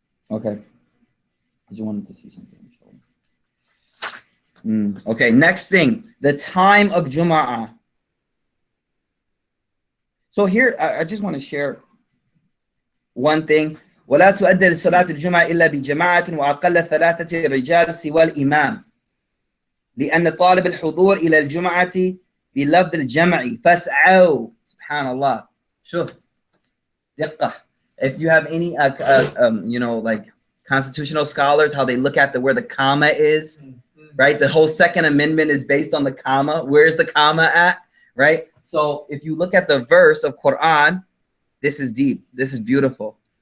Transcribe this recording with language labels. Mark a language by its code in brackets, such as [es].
[en] Okay. I just wanted to see something. Okay, next thing, the time of Jum'ah. So here, I just want to share one thing. [ar] ولا تؤدى صلاة الجمعة إلا بجماعة وأقل 3 رجال سوى الإمام لأن طالب الحضور إلى الجمعة بلفظ الجمع فاسعوا. سبحان الله. شوف دقة. [en] If you have any like constitutional scholars, how they look at where the comma is, right? The whole Second Amendment is based on the comma. Where's the comma at, right? So if you look at the verse of Quran, this is deep. This is beautiful.